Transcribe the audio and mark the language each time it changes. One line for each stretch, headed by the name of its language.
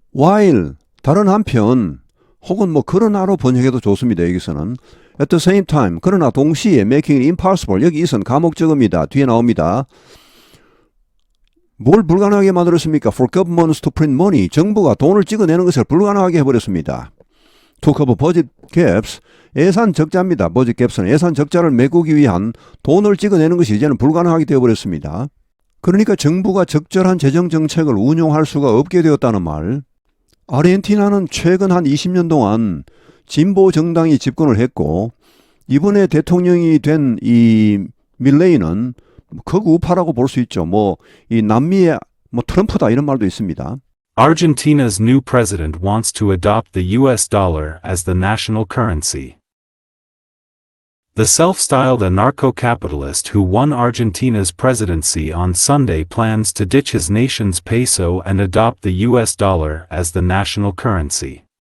Korean: While, 다른 한편, 혹은 그러나로 번역해도 좋습니다. 여기서는
English: at the same time,
Korean: 그러나 동시에
English: making it impossible,
Korean: 여기 이선 가목적입니다. 뒤에 나옵니다. 뭘 불가능하게 만들었습니까?
English: For governments to print money,
Korean: 정부가 돈을 찍어내는 것을 불가능하게 해버렸습니다.
English: To cover budget gaps,
Korean: 예산 적자입니다. budget gaps는 예산 적자를 메꾸기 위한 돈을 찍어내는 것이 이제는 불가능하게 되어버렸습니다. 그러니까 정부가 적절한 재정 정책을 운용할 수가 없게 되었다는 말. 아르헨티나는 최근 한 20년 동안 진보 정당이 집권을 했고, 이번에 대통령이 된 이 밀레이는 극 우파라고 볼 수 있죠. 이 남미의 트럼프다 이런 말도 있습니다.
English: Argentina's new president wants to adopt the US dollar as the national currency. The self-styled anarcho-capitalist who won Argentina's presidency on Sunday plans to ditch his nation's peso and adopt the US dollar as the national currency.